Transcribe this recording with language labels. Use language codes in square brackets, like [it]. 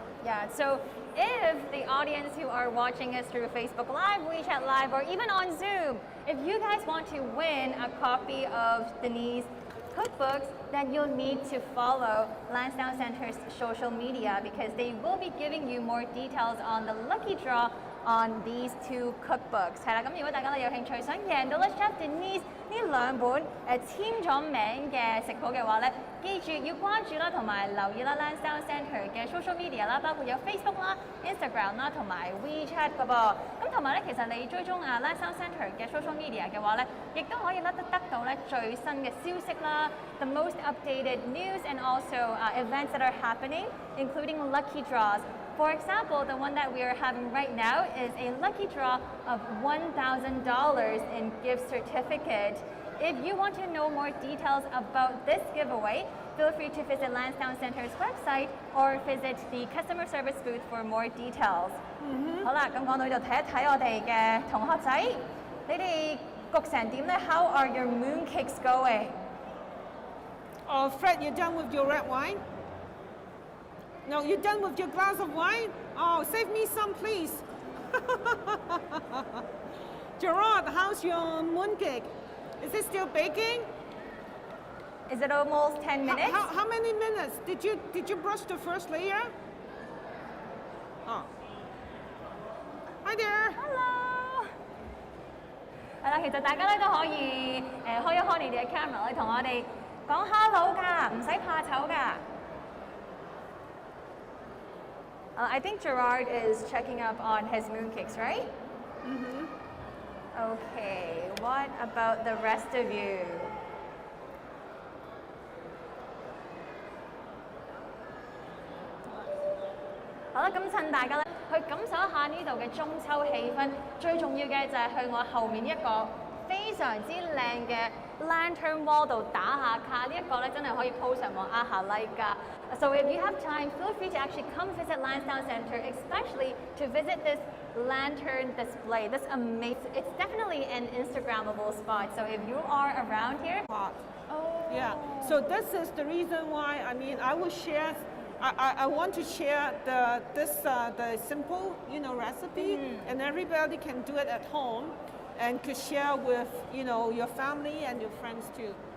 [en] Yeah, so if the audience who are watching us through Facebook Live, WeChat Live, or even on Zoom, if you guys want to win a copy of Denise's cookbooks, then you'll need to follow Lansdowne Center's social media because they will be giving you more details on the lucky draw on these two cookbooks. [yue] 係啦，咁如果大家有興趣想贏到咧 Chef Denise 呢兩本簽咗名嘅食譜嘅話咧，記住要關注啦，同埋留意啦 Lansdowne Centre 嘅 social media 啦，包括有 Facebook 啦、Instagram 啦，同埋 WeChat 噶噃。咁同埋咧，其實你追蹤Lansdowne Centre 嘅 social media 嘅話咧，亦都可以得到咧最新嘅消息啦 ， [en] the most updated news and also events that are happening, including lucky draws. For example, the one that we are having right now is a lucky draw of $1,000 in gift certificate. If you want to know more details about this giveaway, feel free to visit Lansdowne Center's website or visit the customer service booth for more details. [yue] 好啦，咁講到呢度睇一睇我哋嘅同學仔，你哋焗成點咧 ？ [en] How are your mooncakes going? Oh, Fred, you done with your red wine? No, you done with your glass of wine? Oh, save me some, please. Gerard, how's your mooncake? Is it still baking? Is it almost 10 minutes? How many minutes? Did you brush the first layer? Oh. Hi there. Hello。 [yue] 係啦，其實大家咧都可以開一開你哋嘅 camera，同我哋講 hello 㗎，唔使怕醜㗎。 [en] I think Gerard is checking up on his mooncakes, right? Mm-hmm. Okay, what about the rest of you? [yue] 好啦，咁趁大家咧去感受一下呢度嘅中秋氣氛，最重要嘅就係去我後面一個非常之靚嘅 lantern wall 度打下卡，呢一個咧真係可以 po 上網呃下 like 㗎。 [en] So if you have time, feel free to actually come visit Lansdowne Centre, especially to visit this lantern display. This amazing, it's definitely an Instagrammable spot. So if you are around here, Hot. oh Yeah. So this is the reason why. I mean, I will share. I want to share the simple recipe, and everybody can do it at home, and could share with your family and your friends too.